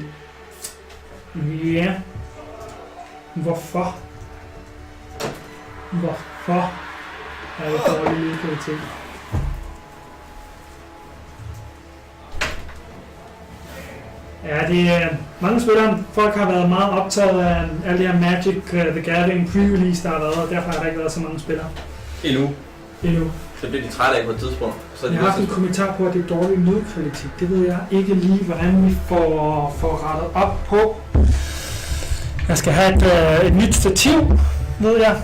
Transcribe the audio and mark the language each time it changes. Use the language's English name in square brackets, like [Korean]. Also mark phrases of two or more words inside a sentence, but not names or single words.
[Danish] Ja. Hvorfor? Hvorfor er det dårlig lydkvalitet? Ja, det er mange spillere. Folk har været meget optaget af alle de her Magic the Gathering pre-release, der har været, og derfor har der ikke været så mange spillere. Endnu. Så bliver de trætte af på et tidspunkt. Så jeg har haft en kommentar på, at det er dårlig lydkvalitet. Det ved jeg ikke lige, hvordan vi får rettet op på. Jeg skal have et nyt stativ, ved jeg.